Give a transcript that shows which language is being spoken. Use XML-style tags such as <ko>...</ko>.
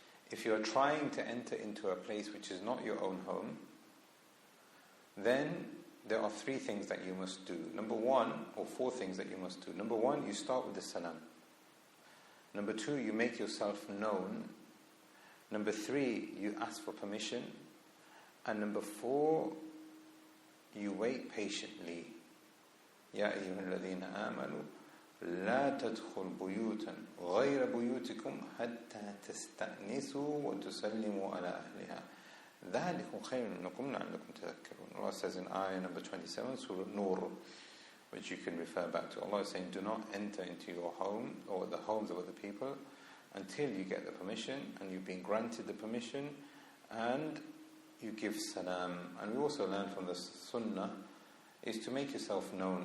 <en>If you are trying to enter into a place which is not your own home, then there are three things that you must do. Number one, or four things that you must do. Number one, you start with the salam. Number two, you make yourself known. Number three, you ask for permission. And number four, you wait patiently.</en> <ar>يا أيها الذين آمنوا لا تدخل بيوتا غير بيوتكم حتى تستأنسوا وتسلموا على أهلها ذلكم خير لكم لعلكم تذكرون.</ar> <en>Allah says in ayah number 27, Surah Nur, which you can refer back to. Allah is saying, do not enter into your home or the homes of other people until you get the permission, and you've been granted the permission, and you give salam. And we also learn from the sunnah is to make yourself known.</en>